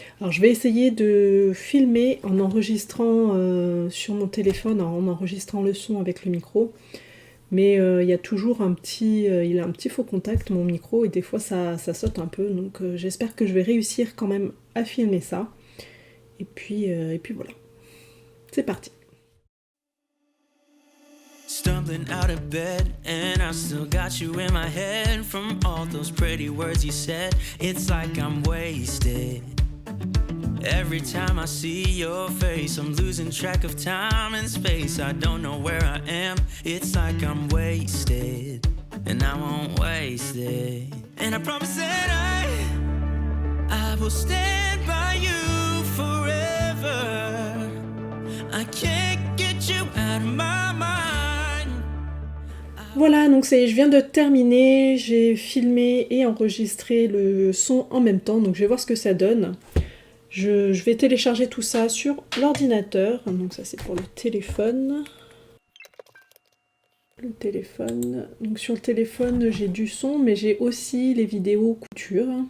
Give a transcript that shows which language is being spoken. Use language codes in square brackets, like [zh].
[fr] Alors je vais essayer de filmer en enregistrant sur mon téléphone, en enregistrant le son avec le micro. Mais il y a toujours il a un petit faux contact mon micro et des fois ça saute un peu, donc j'espère que je vais réussir quand même à filmer ça. Et puis voilà, c'est parti. [en] Stumbling out of bed and I still got you in my head from all those pretty words you said. It's like I'm wasted. Every time I see your face, I'm losing track of time and space. I don't know where I am. It's like I'm wasted, and I won't waste it. And I promise that I will stand by you forever. I can't get you out of my mind. [fr] Voilà, donc je viens de terminer. J'ai filmé et enregistré le son en même temps, donc je vais voir ce que ça donne. Je vais télécharger tout ça sur l'ordinateur, donc ça c'est pour le téléphone. Donc sur le téléphone j'ai du son, mais j'ai aussi les vidéos couture.